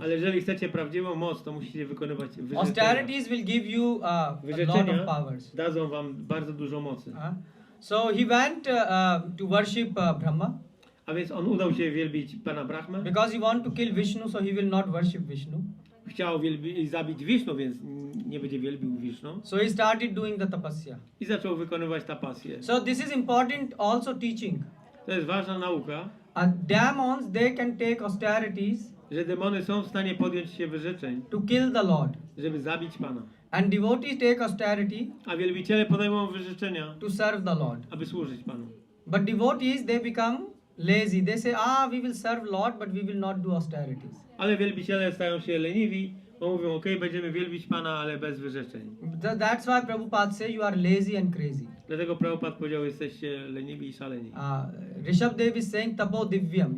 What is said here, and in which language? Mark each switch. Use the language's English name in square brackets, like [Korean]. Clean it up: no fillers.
[Polish] Ale jeżeli chcecie prawdziwą moc, to musicie wykonywać wyrzeczenia. [English] Austerities will give you a lot of powers. [Polish] Dadzą wam bardzo dużo mocy. [English] So he went to worship Brahma. [Polish] A więc on udał się wielbić Pana Brahmę. [English] Because he want to kill Vishnu, so he will not worship Vishnu. [Polish] Chciał zabić Vishnu, więc nie będzie wielbił Vishnu. [English] So he started doing the tapasya. [Polish] I zaczął wykonywać tapasję. [English] So this is important also teaching. [Polish] To jest ważna nauka. [English] Demons, they can take austerities. [Polish] Że demony są w stanie podjąć się wyrzeczeń. [English] To kill the Lord. [Polish] Żeby zabić Pana. [English] And devotees take austerity. [Polish] A wielbiciele podejmą wyrzeczenia. [English] To serve the Lord. [Polish] Aby służyć Panu. [English] But devotees, they become lazy. They say, we will serve Lord, but we will not do austerities. [Polish] Ale wielbiciele stają się leniwi, bo mówią, okej, będziemy wielbić Pana, ale bez wyrzeczeń. [English] That's why Prabhupada say you are lazy and crazy. [Polish] Dlatego Prabhupada powiedział, jesteście leniwi i szaleni. [English] Nrisimhadeva is saying [Sanskrit] tapo divyam.